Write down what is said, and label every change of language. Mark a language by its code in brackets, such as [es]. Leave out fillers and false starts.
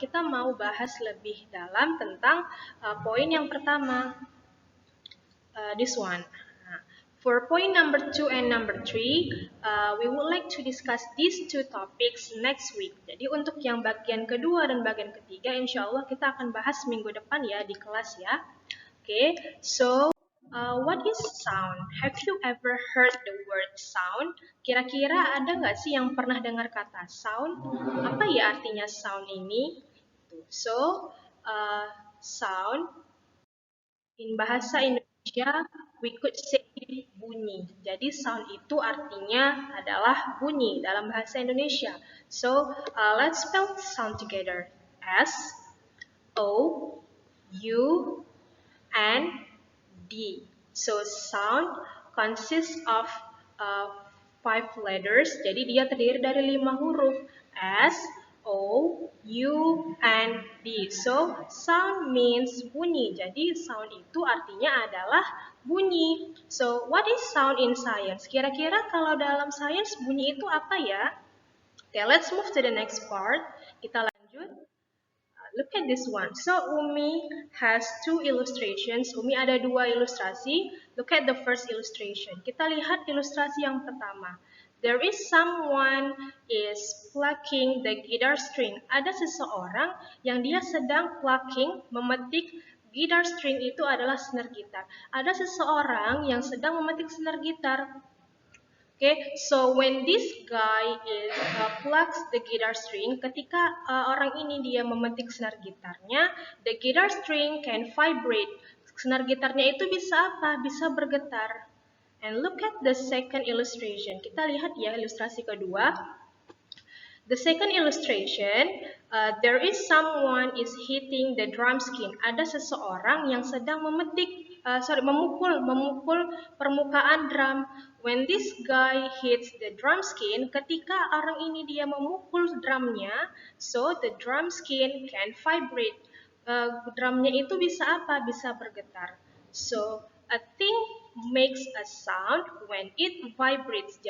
[id] Kita mau bahas lebih dalam tentang poin yang pertama, [en] this one. For point number 2 and number 3, we would like to discuss these 2 topics next week. [id] Jadi untuk yang bagian kedua dan bagian ketiga, insya Allah kita akan bahas minggu depan ya di kelas ya. [en] Okay, so what is sound? Have you ever heard the word sound? [id] Kira-kira ada nggak sih yang pernah dengar kata sound? Apa ya artinya sound ini? [en] So, sound in bahasa Indonesia we could say bunyi. [id] Jadi sound itu artinya adalah bunyi dalam bahasa Indonesia. [en] So, let's spell sound together. S O U N D. So sound consists of 5 letters. [id] Jadi dia terdiri dari 5 huruf. S, O, U, N, D. [en] So sound means bunyi. [id] Jadi sound itu artinya adalah bunyi. [en] So what is sound in science? [id] Kira-kira kalau dalam science bunyi itu apa ya? [en] Okay, let's move to the next part. [id] Kita lanjut. [en] Look at this one. So Umi has 2 illustrations. [id] Umi ada 2 ilustrasi. [en] Look at the first illustration. [id] Kita lihat ilustrasi yang pertama. [en] There is someone is plucking the guitar string. [id] Ada seseorang yang dia sedang plucking, memetik guitar string. Itu adalah senar gitar. Ada seseorang yang sedang memetik senar gitar. [en] Okay, so when this guy is plucks the guitar string, [id] ketika orang ini dia memetik senar gitarnya, [en] the guitar string can vibrate. [id] Senar gitarnya itu bisa apa? Bisa bergetar. [en] And look at the second illustration. [id] Kita lihat ya ilustrasi kedua. [en] The second illustration, there is someone is hitting the drum skin. [id] Ada seseorang yang sedang memukul permukaan drum. [en] When this guy hits the drum skin, [id] ketika orang ini dia memukul drumnya, [en] so the drum skin can vibrate. [id] Drumnya itu bisa apa? Bisa bergetar. [en] So a thing makes a sound when it vibrates.